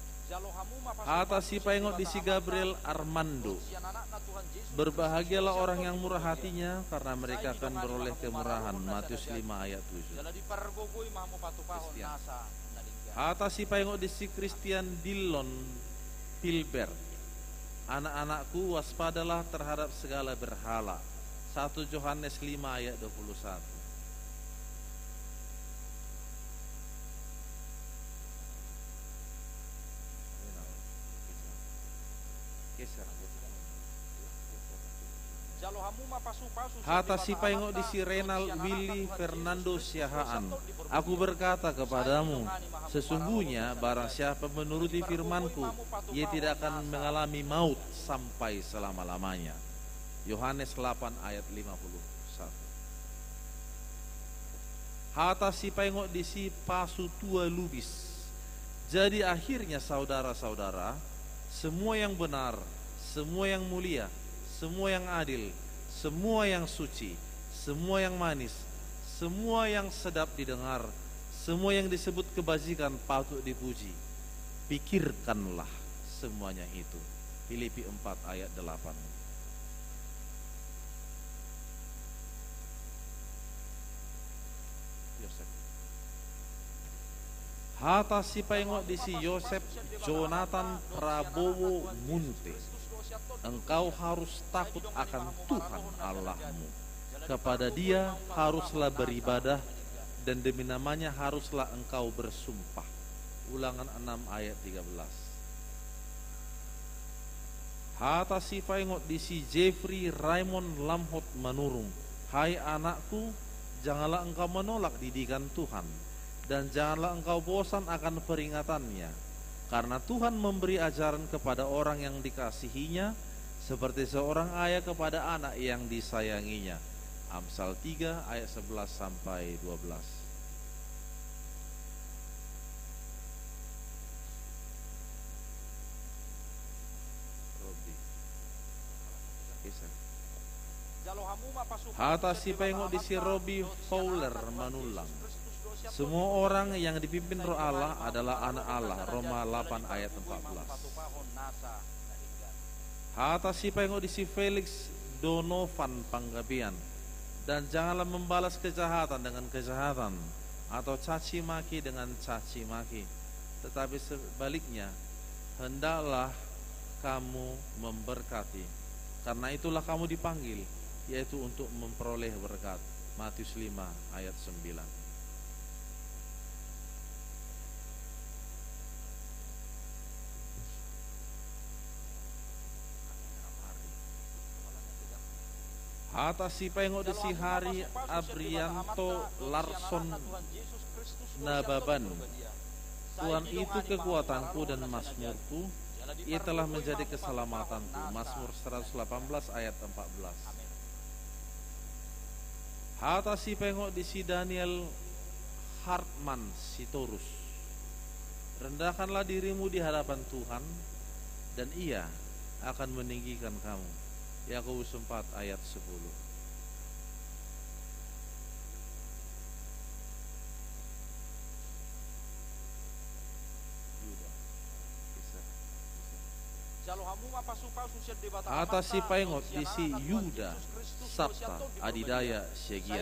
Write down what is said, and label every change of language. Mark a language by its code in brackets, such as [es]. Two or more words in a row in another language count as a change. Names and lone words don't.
[bbc] Hata si paingot di si Gabriel Armando. [id] Berbahagialah orang yang murah hatinya, karena mereka akan beroleh kemurahan. Matius 5 ayat 7. [bbc] Hata si paingot di si Christian Dillon Pilbert. [id] Anak-anakku, waspadalah terhadap segala berhala. 1 Yohanes 5 ayat 21. Hata si paingot di si Renal Willy Fernando Siahaan. Aku berkata kepadamu, sesungguhnya barang siapa menuruti firmanku, ia tidak akan mengalami maut sampai selama-lamanya. Yohanes 8 ayat 51. [bbc] Hata si paingot di si Pasu Tua Lubis. [id] Jadi akhirnya saudara-saudara, semua yang benar, semua yang mulia, semua yang adil, semua yang suci, semua yang manis, semua yang sedap didengar, semua yang disebut kebajikan patut dipuji. Pikirkanlah semuanya itu. Filipi 4 ayat 8. Yosef. [bbc] Hata si paingot di si Yosef Jonathan Prabowo Munte. [id] Engkau harus takut akan Tuhan Allahmu. Kepada Dia haruslah beribadah, dan demi namanya haruslah engkau bersumpah. Ulangan 6 ayat 13. [bbc] Hata si paingot di si Jeffrey Raymond Lamhot Manurung. [id] Hai anakku, janganlah engkau menolak didikan Tuhan, dan janganlah engkau bosan akan peringatannya, karena Tuhan memberi ajaran kepada orang yang dikasihinya, seperti seorang ayah kepada anak yang disayanginya. Amsal 3 ayat 11 sampai 12. [bbc] Hata si paingot di si Robi Fowler Manulang. [id] Semua orang yang dipimpin Roh Allah adalah anak Allah. Roma 8 ayat 14. [bbc] Hata si paingot di si Felix Donovan Panggabian. [id] Dan janganlah membalas kejahatan dengan kejahatan, atau caci maki dengan caci maki, tetapi sebaliknya hendaklah kamu memberkati, karena itulah kamu dipanggil, yaitu untuk memperoleh berkat. Matius 5 ayat 9. [bbc] Hata si paingot di si Hari Abrianto Larson Nababan. [id] Tuhan itu kekuatanku dan mazmurku, Ia telah menjadi keselamatanku. Mazmur 118 ayat 14. [bbc] Hata si paingot di si Daniel Hartman Sitorus. [id] Rendahkanlah dirimu di hadapan Tuhan, dan Ia akan meninggikan kamu. Yakobus 4 ayat 10. [bbc] Hata si paingot di si Yuda Sabta Adidaya Segian.